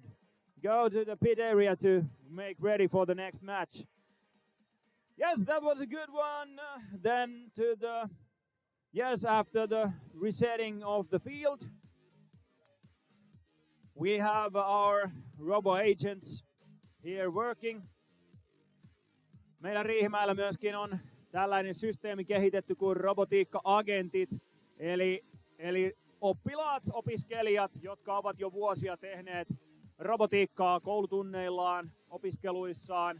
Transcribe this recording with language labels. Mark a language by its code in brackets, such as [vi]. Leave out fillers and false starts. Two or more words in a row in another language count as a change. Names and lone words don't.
[en] Go to the pit area to make ready for the next match. Yes, that was a good one. Then to the after the resetting of the field, we have our robo agents here working. [fi] Meillä Riihimäellä myöskin on tällainen systeemi kehitetty kuin robotiikka-agentit, eli oppilaat, opiskelijat, jotka ovat jo vuosia tehneet robotiikkaa koulutunneillaan, opiskeluissaan.